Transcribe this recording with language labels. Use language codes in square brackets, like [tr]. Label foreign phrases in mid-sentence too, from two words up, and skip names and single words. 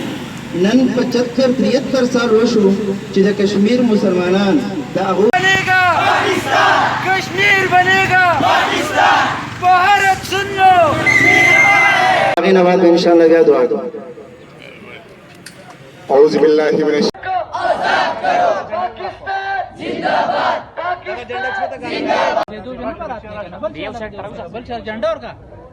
[ps] نن 75-73 سال وشو چې د کشمیر مسلمانان د هغو [ur] بنے گا پاکستان، کشمیر بنے گا پاکستان. بھارت سن لو, [ps] هغې نه بعد به انشاءالله بیا دعا کوو. [ar] اعوذ باللہ من [ur] کو آزاد کرو. پاکستان زندہ باد، پاکستان زندہ باد. جھنڈا اور کا